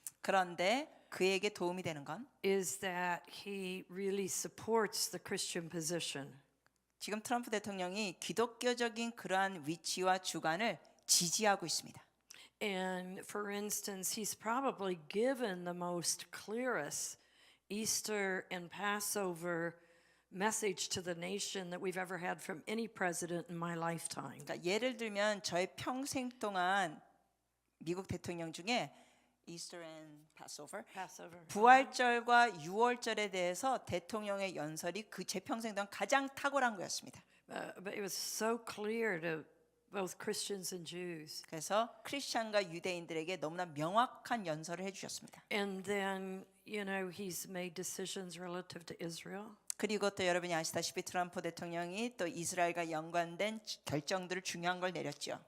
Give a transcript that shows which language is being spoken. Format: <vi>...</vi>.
<ko>그런데 그에게 도움이 되는 건</ko> <en>is that he really supports the Christian position.</en> <ko>지금 트럼프 대통령이 기독교적인 그러한 위치와 주관을 지지하고 있습니다.</ko> <en>And for instance, he's probably given the most clearest Easter and Passover message to the nation that we've ever had from any president in my lifetime.</en> <ko>그러니까 예를 들면 저의 평생 동안 미국 대통령 중에</ko> <en>Easter and Passover, Passover.</en> <ko>부활절과 유월절에 대해서 대통령의 연설이 그 제 평생 동안 가장 탁월한 거였습니다.</ko> <en>But it was so clear to both Christians and Jews.</en> <ko>그래서 크리스천과 유대인들에게 너무나 명확한 연설을 해주셨습니다.</ko> <en>And then, you know, he's made decisions relative to Israel.</en> <ko>그리고 또 여러분이 아시다시피 트럼프 대통령이 또 이스라엘과 연관된 결정들을 중요한 걸 내렸죠.</ko>